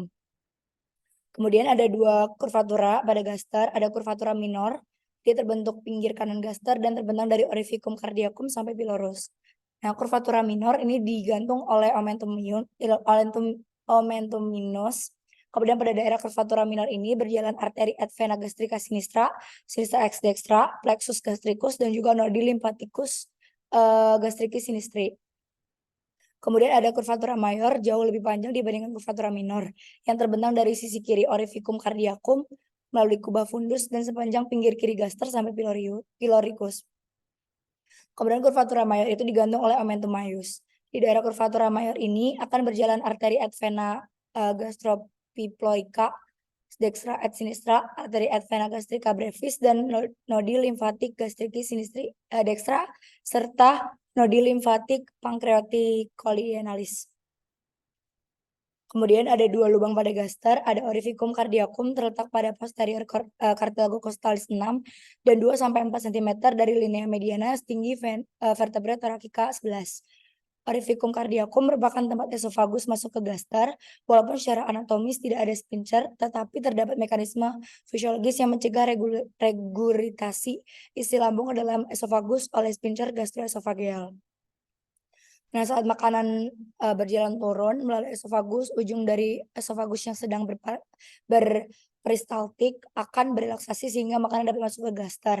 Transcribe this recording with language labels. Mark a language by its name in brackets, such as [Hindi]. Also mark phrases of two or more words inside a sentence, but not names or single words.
[Indonesian] Kemudian ada 2 kurvatura pada gaster, ada kurvatura minor, dia terbentuk pinggir kanan gaster dan terbentang dari [Latin] orificum cardiacum [Indonesian] sampai pylorus. Nah, kurvatura minor ini digantung oleh [Latin] omentum minus. [Indonesian] Kemudian pada daerah kurvatura minor ini berjalan [Latin] arteri et vena gastrica sinistra, sinistra ex dextra, plexus gastricus [Indonesian] dan juga [Latin] nodi lymphaticus gastricis sinistri. [Indonesian] Kemudian ada kurvatura mayor jauh lebih panjang dibandingkan kurvatura minor yang terbentang dari sisi kiri [Latin] orificum cardiacum [Indonesian] melalui kuba fundus dan sepanjang pinggir kiri gaster sampai pyloricus. Kemudian kurvatura mayor itu digantung oleh [Latin] omentum maius. [Indonesian] Di daerah kurvatura mayor ini akan berjalan [Latin] arteri et vena gastropiploica dextra et sinistra, arteri et vena gastrica brevis [Indonesian] dan [Latin] nodi limfatik gastricis sinistri dextra [Indonesian] serta [Latin] nodi limfatik pancreaticolienalis. [Indonesian] Kemudian ada 2 lubang pada gaster, ada [Latin] orificum cardiacum [Indonesian] terletak pada posterior [Latin] cartilago costalis [Indonesian] 6 dan 2 sampai 4 cm dari [Latin] linea mediana [Indonesian] setinggi [Latin] vertebra thoracica [Indonesian] 11. [Latin] Orificum cardiacum [Indonesian] merupakan tempat esofagus masuk ke gaster, walaupun secara anatomis tidak ada sphincter, tetapi terdapat mekanisme fisiologis yang mencegah regurgitasi isi lambung ke dalam esofagus oleh sphincter gastroesofageal. Nah, saat makanan berjalan turun melalui esofagus, ujung dari esofagus yang sedang berperistaltik akan berelaksasi sehingga makanan dapat masuk ke gaster.